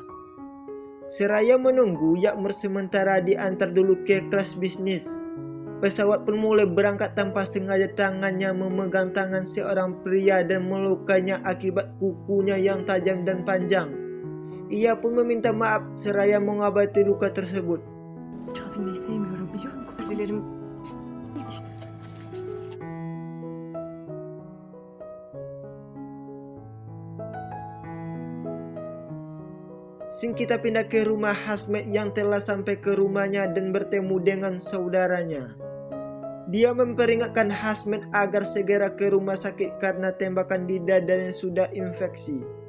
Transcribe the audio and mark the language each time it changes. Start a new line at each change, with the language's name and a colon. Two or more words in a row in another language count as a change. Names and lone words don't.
Indonesian: Seraya menunggu, Yakmur sementara diantar dulu ke kelas bisnis. Pesawat pun mulai berangkat tanpa sengaja tangannya memegang tangan seorang pria dan melukainya akibat kukunya yang tajam dan panjang. Ia pun meminta maaf seraya mengobati luka tersebut.
Turkish: Uçağa binmeyi sevmiyorum biliyor musun? Özür dilerim.
Indonesian: Sing kita pindah ke rumah Hasmet yang telah sampai ke rumahnya dan bertemu dengan saudaranya. Dia memperingatkan Hasmet agar segera ke rumah sakit karena tembakan di dadanya sudah infeksi.